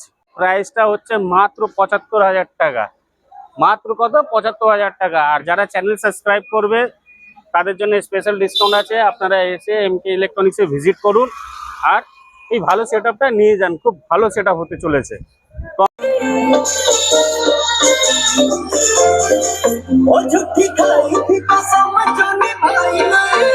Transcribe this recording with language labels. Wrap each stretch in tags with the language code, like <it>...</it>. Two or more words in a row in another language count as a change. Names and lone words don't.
<bn>প্রাইসটা হচ্ছে মাত্র 75,000 টাকা। মাত্র কত? 75,000 টাকা। আর যারা</bn> <en>channel subscribe</en> <bn>করবে তাদের জন্য</bn> <en>special discount</en> <bn>আছে। আপনারা এসে এমকে ইলেকট্রনিক্সে ভিজিট করুন আর এই ভালো সেটআপটা নিয়ে যান। খুব ভালো সেটআপ হতে চলেছে।</bn> <hi>ओ झूठी खाई थी कसम जाने भाई ना</hi>